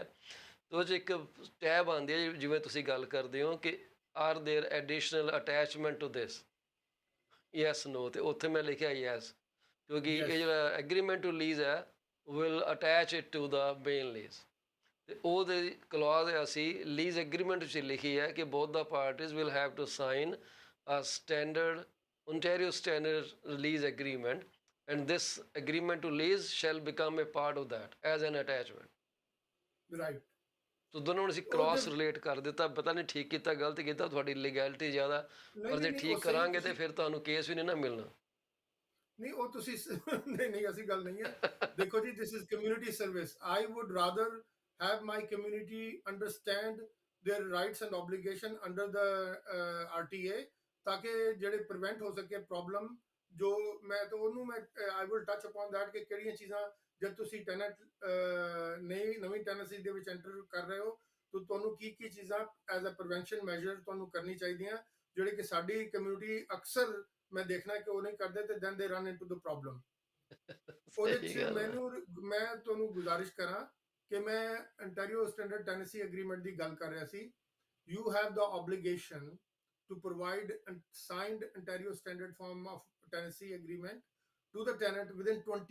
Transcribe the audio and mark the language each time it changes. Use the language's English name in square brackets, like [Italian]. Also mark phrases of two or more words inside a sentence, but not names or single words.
[Punjabi] ਤੇ ਉਹ 'ਚ ਇੱਕ ਟੈਬ ਆਉਂਦੀ ਹੈ ਜਿਵੇਂ ਤੁਸੀਂ ਗੱਲ ਕਰਦੇ ਹੋ ਕਿ [English] are there additional attachment to this, yes no, [Punjabi] ਤੇ ਉੱਥੇ ਮੈਂ ਲਿਖਿਆ ਯੈਸ, ਕਿਉਂਕਿ ਇਹ ਯੈਸ [English] ਜਿਹੜਾ agreement to lease ਹੈ will attach it to the main lease. [Punjabi] ਤੇ ਉਹਦੇ ਕਲੌਜ਼ ਅਸੀਂ ਲੀਜ਼ ਐਗਰੀਮੈਂਟ ਵਿੱਚ ਲਿਖੀ ਹੈ ਕਿ [English] both the parties will have to sign a standard Ontario standard lease agreement, and this agreement to lease shall become a part of that as an attachment. ਰਾਈਟ। [Punjabi] ਸੋ ਦੋਨੋਂ ਨੂੰ ਅਸੀਂ [English] cross relate [Punjabi] ਕਰ ਦਿੱਤਾ। ਪਤਾ ਨਹੀਂ ਠੀਕ ਕੀਤਾ ਗਲਤ ਕੀਤਾ, ਤੁਹਾਡੀ ਲੀਗੈਲਿਟੀ ਜ਼ਿਆਦਾ, ਨਹੀਂ ਪਰ ਨਹੀਂ ਜੇ ਨਹੀਂ, ਉਹ ਠੀਕ ਸਹੀ ਕਰਾਂਗੇ ਤੇ ਤੁਸੀਂ ਫਿਰ ਤੁਹਾਨੂੰ ਕੇਸ ਵੀ ਨਹੀਂ ਨਾ ਮਿਲਣਾ। ਨਹੀਂ ਉਹ ਤੁਸੀਂ ਨਹੀਂ ਨਹੀਂ ਐਸੀ ਗੱਲ ਨਹੀਂ ਹੈ। ਦੇਖੋ ਜੀ, [English] this is community service. I would rather have my community understand their rights and obligation under the RTA, [Punjabi] ਤਾਕਿ ਜਿਹੜੇ prevent ਹੋ ਸਕੇ [English] problem। [Punjabi] ਜੋ ਮੈਂ ਤਾਂ ਉਹਨੂੰ ਮੈਂ [English] I will touch upon that [Punjabi] ਕਿ ਕਿਹੜੀਆਂ ਚੀਜ਼ਾਂ ਜਦ ਤੁਸੀਂ ਟੈਨੈਂਟ ਨਵੀਂ ਟੈਨੈਂਸੀ ਦੇ ਵਿੱਚ ਐਂਟਰ ਕਰ ਰਹੇ ਹੋ ਤਾਂ ਤੁਹਾਨੂੰ ਕੀ ਕੀ ਚੀਜ਼ਾਂ [English] as a prevention measure [Punjabi] ਤੁਹਾਨੂੰ ਕਰਨੀ ਚਾਹੀਦੀਆਂ, ਜਿਹੜੇ ਕਿ ਸਾਡੀ ਕਮਿਊਨਿਟੀ ਅਕਸਰ ਮੈਂ ਦੇਖਣਾ ਕਿ ਉਹ ਨਹੀਂ ਕਰਦੇ ਤੇ [English] then they run into the problem। [Punjabi] ਉਹਦੇ ਸਹੀ ਚ ਗੱਲ ਹੈ। ਮੈਂ ਤੁਹਾਨੂੰ ਗੁਜ਼ਾਰਿਸ਼ ਕਰਾਂ ਕਿ ਮੈਂ Ontario Standard Tenancy Agreement ਦੀ ਗੱਲ ਕਰ ਰਿਹਾ ਸੀ। [English] You have the obligation to provide a signed Ontario Standard Form of Tenancy Agreement to the tenant within 20